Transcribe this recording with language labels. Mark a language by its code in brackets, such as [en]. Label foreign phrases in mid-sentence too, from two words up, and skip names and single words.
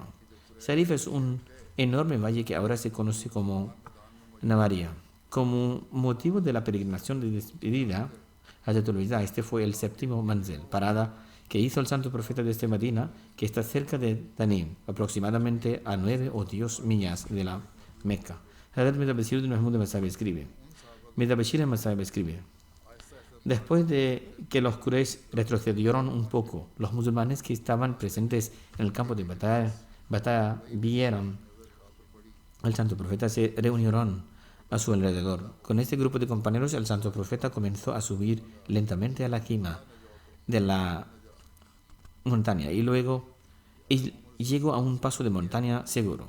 [es] Sarif es un enorme valle que ahora se conoce como Navaria. Como motivo de la peregrinación de despedida a Yatulvida, este fue el séptimo manzil, parada que hizo el santo profeta desde Medina, que está cerca de Tanim, aproximadamente a 9 o 10 millas de la Meca. Hazrat Mirza Bashir bin Mahmud Masahib escribe: Mirza Bashir Masahib escribe: después de que los Quraysh retrocedieron un poco, los musulmanes que estaban presentes en el campo de batalla vieron al santo profeta, se reunieron a su alrededor. Con este grupo de compañeros, el santo profeta comenzó a subir lentamente a la cima de la montaña y luego llegó a un paso de montaña seguro.